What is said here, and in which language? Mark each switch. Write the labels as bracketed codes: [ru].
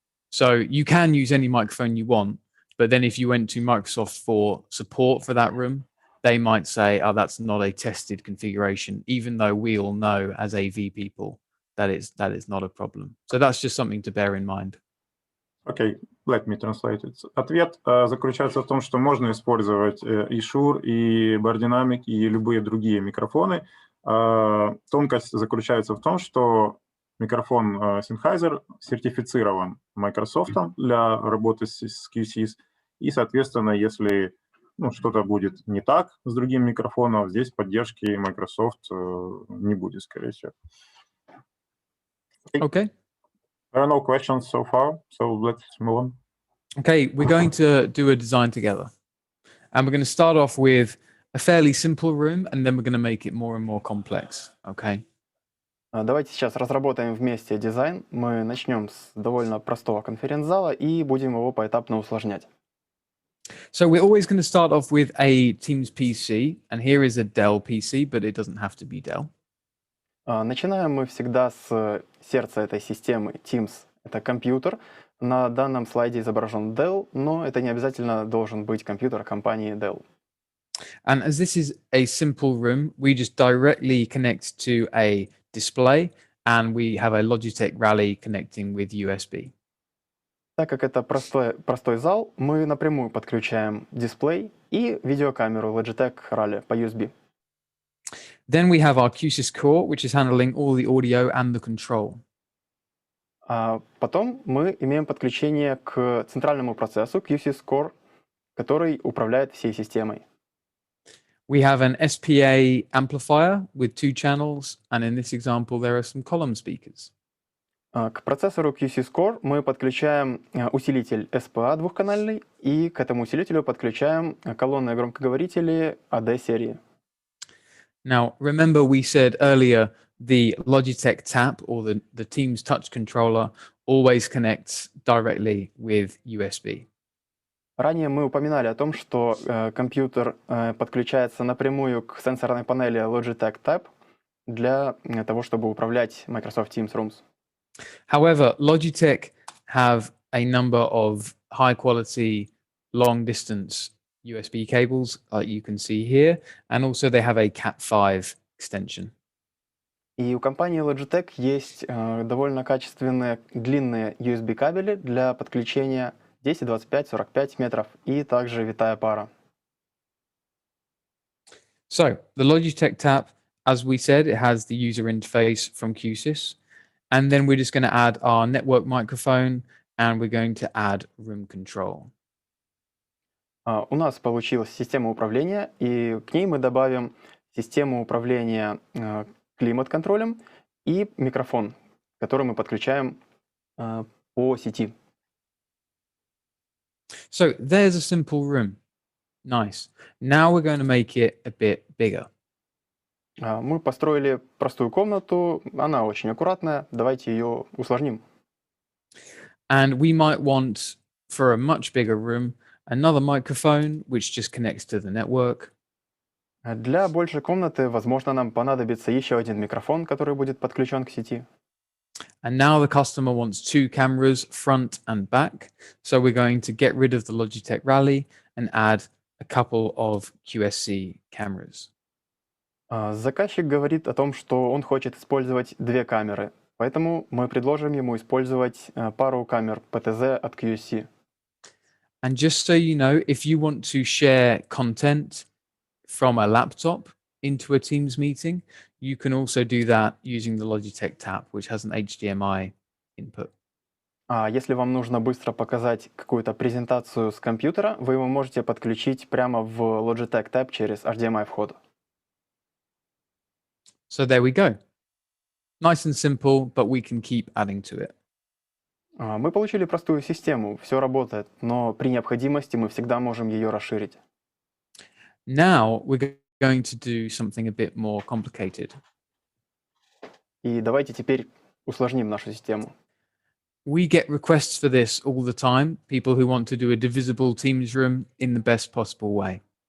[en] So you can use any microphone you want, but then if you went to Microsoft for support for that room, they might say, oh, that's not a tested configuration, even though we all know as AV people that is not a problem. So that's just something to bear in mind. Okay, let me translate it. [ru] Ответ заключается в том, что можно использовать и Shure, и Bardynamic, и любые другие микрофоны. Тонкость заключается в том, что микрофон Sennheiser сертифицирован Microsoft для работы с Q-SYS, и, соответственно, если что-то будет не так с другим микрофоном, здесь поддержки Microsoft не будет, скорее всего. [en] Okay. There are no questions so far, so let's move on. Okay, we're going to do a design together. And we're going to start off with a fairly simple room, and then we're going to make it more and more complex, okay? [ru] Давайте сейчас разработаем вместе дизайн. Мы начнем с довольно простого конференц-зала и будем его поэтапно усложнять. [en] So we're always going to start off with a Teams PC, and here is a Dell PC, but it doesn't have to be Dell. [ru] Начинаем мы всегда с сердца этой системы. Teams — это компьютер. На данном слайде изображен Dell, но это не обязательно должен быть компьютер компании Dell. [en] And as this is a simple room, we just directly connect to a display, and we have a Logitech Rally connecting with USB. [ru] Так как это простой зал, мы напрямую подключаем дисплей и видеокамеру Logitech Rally по USB. [en] Then we have our Q-SYS core, which is handling all the audio and the control. [ru] Потом мы имеем подключение к центральному процессу Q-SYS Core, который управляет всей системой. [en] We have an SPA amplifier with 2 channels, and in this example, there are some column speakers. [ru] К процессору Q-SYS Core мы подключаем усилитель SPA двухканальный, и к этому усилителю подключаем колонные громкоговорители AD-серии. [en] Now, remember we said earlier the Logitech Tap or the Teams Touch Controller always connects directly with USB. [ru] Ранее мы упоминали о том, что компьютер подключается напрямую к сенсорной панели Logitech Tab для того, чтобы управлять Microsoft Teams Rooms. [en] However, Logitech have a number of high quality, long distance USB cables, like you can see here, and also they have a Cat5 extension. [ru] И у компании Logitech есть довольно качественные длинные USB кабели для подключения 10, 25, 45 метров и также витая пара. [en] So the Logitech Tap, as we said, it has the user interface from Q-SYS. And then we're just going to add our network microphone and we're going to add room control. [ru] У нас получилась система управления, и к ней мы добавим систему управления климат-контролем и микрофон, который мы подключаем по сети. [en] So there's a simple room. Nice. Now we're going to make it a bit bigger. [ru] Мы построили простую комнату, она очень аккуратная, давайте ее усложним. [en] And we might want, for a much bigger room, another microphone, which just connects to the network. [ru] Для большей комнаты, возможно, нам понадобится еще один микрофон, который будет подключен к сети. [en] And now the customer wants 2 cameras, front and back. So we're going to get rid of the Logitech Rally and add a couple of QSC cameras. [ru] Заказчик говорит о том, что он хочет использовать 2 камеры, поэтому мы предложим ему использовать пару камер PTZ от Q-SYS. [en] And just so you know, if you want to share content from a laptop into a Teams meeting, you can also do that using the Logitech Tap, which has an HDMI input. [ru] А если вам нужно быстро показать какую-то презентацию с компьютера, вы его можете подключить прямо в Logitech Tab через HDMI вход. [en] So there we go. Nice and simple, but we can keep adding to it. [ru] Мы получили простую систему, все работает, но при необходимости мы всегда можем ее расширить. [en] Now we're going to do something a bit more complicated. [ru] И давайте теперь усложним нашу систему. [en] We get requests for this all the time, people who want to do a divisible Teams room in the best possible way.